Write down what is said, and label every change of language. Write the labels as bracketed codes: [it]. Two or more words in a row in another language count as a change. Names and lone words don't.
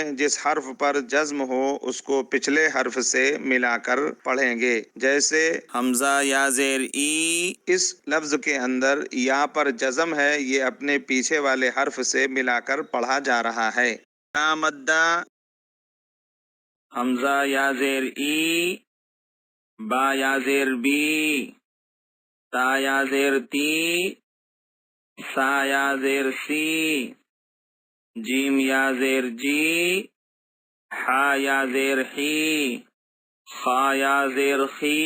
[ur] جس حرف پر جزم ہو اس کو پچھلے حرف سے ملا کر پڑھیں گے، جیسے حمزہ یا زیر ای۔ اس لفظ کے اندر یا پر جزم ہے، یہ اپنے پیچھے والے حرف سے ملا کر پڑھا جا رہا ہے۔ لا مدہ، حمزہ یا زیر ای، با یا زیر بی، تا یا زیر تی، سا یا زیر سی، جیم یا زیر جی، حا یا زیر حی، خا یا زیر خی،